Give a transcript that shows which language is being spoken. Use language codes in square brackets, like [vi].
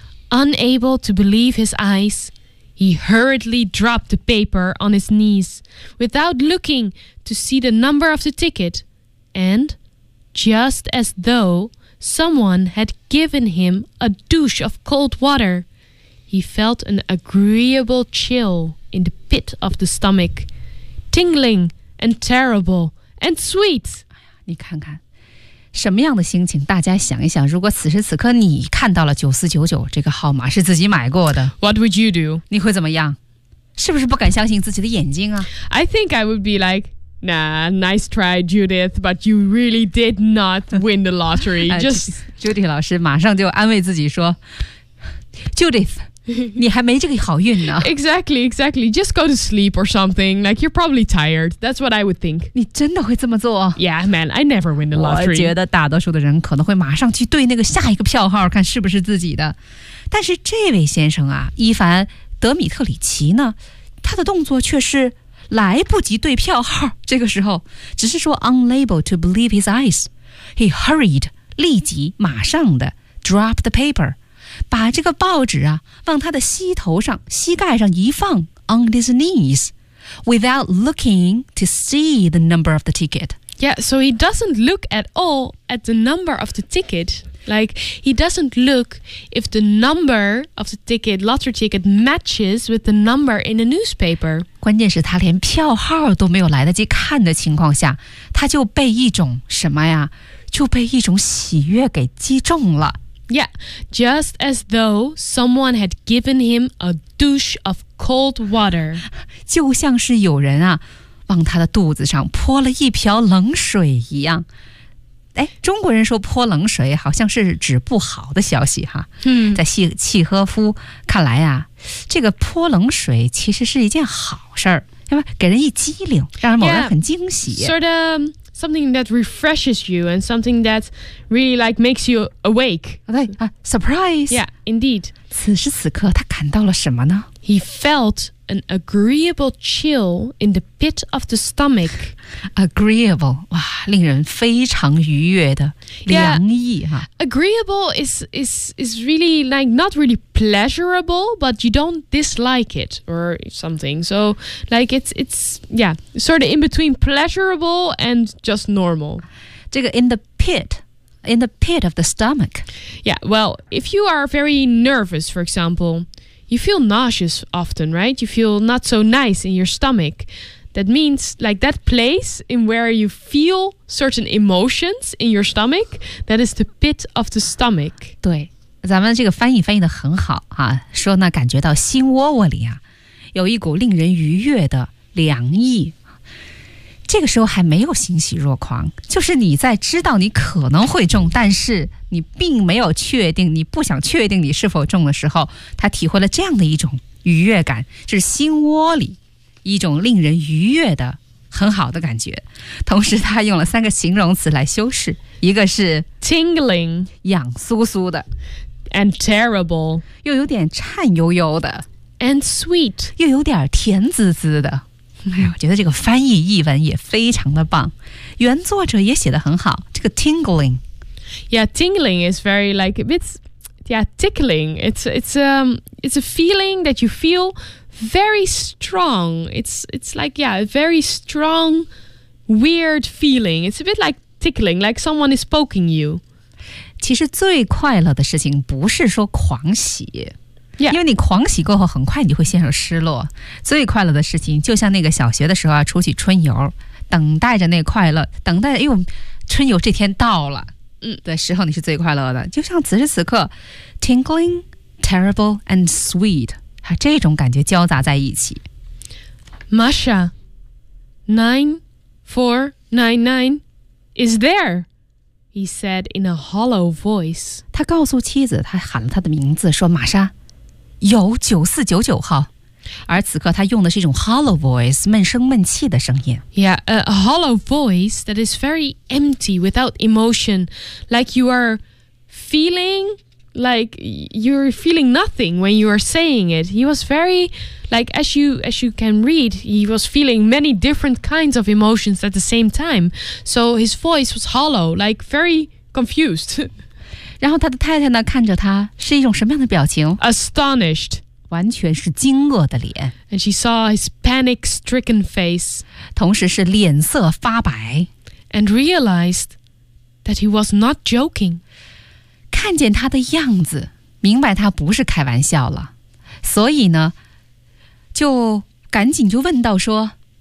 [en] Unable to believe his eyes He hurriedly dropped the paper on his knees Without looking to see the number of the ticket And just as though someone had given him a douche of cold water He felt an agreeable chillin the pit of the stomach, tingling and terrible and sweet. [zh] 你看看什么样的心情大家想一想如果此时此刻你看到了9499这个号码是自己买过的 [en] What would you do? [zh] 你会怎么样是不是不敢相信自己的眼睛啊 [en] I think I would be like, nah, nice try, Judith, but you really did not win the lottery. Just... [zh] Judy 老师马上就安慰自己说 Judith,你还没这个好运呢 [en] Exactly, exactly Just go to sleep or something Like you're probably tired That's what I would think [zh] 你真的会这么做 [en] Yeah, man I never win the lottery [zh] 我觉得大多数的人可能会马上去对那个下一个票号看是不是自己的但是这位先生啊伊凡·德米特里奇呢他的动作却是来不及对票号这个时候只是说 [en] unable to believe his eyes He hurried [zh] 立即马上的 [en] drop the paper [zh] 把这个报纸啊往他的膝头上膝盖上一放 [en] on his knees without looking to see the number of the ticket yeah so he doesn't look at all at the number of the ticket like he doesn't look if the number of the ticket lottery ticket matches with the number in the newspaper [zh] 关键是他连票号都没有来得及看的情况下他就被一种什么呀就被一种喜悦给击中了。 [en] Yeah, just as though someone had given him a douche of cold water. [zh] 就像是有人啊，往他的肚子上泼了一瓢冷水一样。哎，中国人说泼冷水好像是指不好的消息哈。嗯，在契诃夫看来啊，这个泼冷水其实是一件好事儿，对吧？给人一激灵，让某人很惊喜。 [en] Yeah, sort of something that refreshes you and something that really like makes you awake. [zh] 对啊 ，surprise. [en] Yeah, indeed. [zh] 此时此刻，他感到了什么呢 [en] ？He felt an agreeable chill in the pit of the stomach. [zh] Agreeable, 哇，令人非常愉悦的凉意哈。 [en] Agreeable is really like not really pleasurable, but you don't dislike it or something. So like it's yeah, sort of in between pleasurable and just normal. 这个 in the pit of the stomach. Yeah, well, if you are very nervous, for example, you feel nauseous often, right? You feel not so nice in your stomach. That means, like, that place in where you feel certain emotions in your stomach, that is the pit of the stomach. [zh] 对，咱们这个翻译的很好啊，说呢，感觉到心窝里啊，有一股令人愉悦的凉意。这个时候还没有欣喜若狂，就是你在知道你可能会中，但是你并没有确定，你不想确定你是否中的时候，他体会了这样的一种愉悦感，就是心窝里。一种令人愉悦的很好的感觉，同时他用了三个形容词来修饰，一个是 [en] tingling， [zh] 痒酥酥的 [en] ，and terrible， [zh] 又有点颤悠悠的 [en] ，and sweet， [zh] 又有点甜滋滋的。哎呀，我觉得这个翻译译文也非常的棒，原作者也写得很好。这个 tingling， [en] yeah， tingling is very like a bit， yeah， tickling， it's a feeling that you feel。 Very strong. It's like, yeah, a very strong, weird feeling. It's a bit like tickling, like someone is poking you. [zh] 其实最快乐的事情不是说狂喜、 [en] yeah. [zh] 因为你狂喜过后很快你会陷入失落。最快乐的事情就像那个小学的时候啊，出去春游，等待着那快乐，等待，哎呦，春游这天到了、的时候你是最快乐的。就像此时此刻 [en] tingling, terrible, and sweet. [zh] 这种感觉交杂在一起。 [en] Masha, 9499 is there, he said in a hollow voice. [zh] 他告诉妻子，他喊了他的名字，说玛莎，有9499号。而此刻他用的是一种 hollow voice, 闷声闷气的声音。 [en] Yeah, a hollow voice that is very empty, without emotion, like you are feeling... Like you're feeling nothing when you are saying it. He was very, like as you can read, he was feeling many different kinds of emotions at the same time. So his voice was hollow, like very confused. [zh] 然后他的太太呢看着他是一种什么样的表情 [en] ？Astonished， [zh] 完全是惊愕的脸。 [en] And she saw his panic-stricken face. [zh] 同时是脸色发白。 [en] And realized that he was not joking. [zh] 看见他的样子，明白他不是开玩笑了，所以呢，就赶紧就问到说